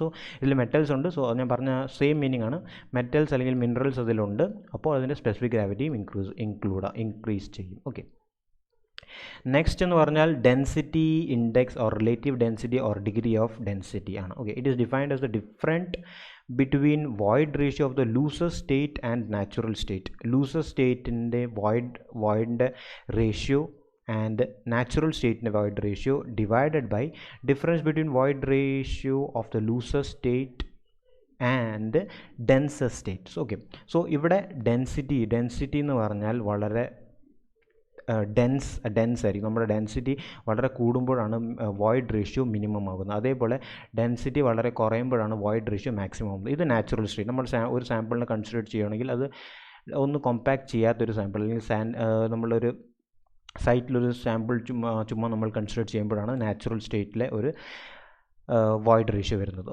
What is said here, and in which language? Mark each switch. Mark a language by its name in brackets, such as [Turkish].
[Malayalam] So ഇതിൽ metals ഉണ്ട്. So ഞാൻ പറഞ്ഞ സെയിം മീനിങ് ആണ്. മെറ്റൽസ് അല്ലെങ്കിൽ മിനറൽസ് അതിലുണ്ട്. അപ്പോൾ അതിൻ്റെ സ്പെസിഫിക് ഗ്രാവിറ്റിയും ഇൻക്രീസ് ചെയ്യും. ഓക്കെ, നെക്സ്റ്റ് എന്ന് പറഞ്ഞാൽ density index or relative density or degree of density ആണ്. [English] Okay, it is defined as the different between void ratio of the loosest state and natural state. Loosest state in the void ratio and natural state in the void ratio divided by difference between void ratio of the loosest state and densest state. [Malayalam] Okay, so ഇവിടെ density എന്ന് പറഞ്ഞാൽ വളരെ dense ആയിരിക്കും. നമ്മുടെ density വളരെ കൂടുമ്പോഴാണ് void ratio minimum ആകുന്നത്. അതേപോലെ ഡെൻസിറ്റി വളരെ കുറയുമ്പോഴാണ് വോയിഡ് റേഷ്യോ മാക്സിമം ആകുന്നത്. ഇത് നാച്ചുറൽ സ്റ്റേറ്റ്. നമ്മൾ ഒരു സാമ്പിളിനെ കൺസിഡർ ചെയ്യുകയാണെങ്കിൽ അത് ഒന്ന് കോമ്പാക്ട് ചെയ്യാത്തൊരു സാമ്പിൾ അല്ലെങ്കിൽ നമ്മളൊരു സൈറ്റിലൊരു സാമ്പിൾ ചുമ്മാ നമ്മൾ കൺസിഡർ ചെയ്യുമ്പോഴാണ് നാച്ചുറൽ സ്റ്റേറ്റിലെ ഒരു വോയിഡ് റേഷ്യോ വരുന്നത്.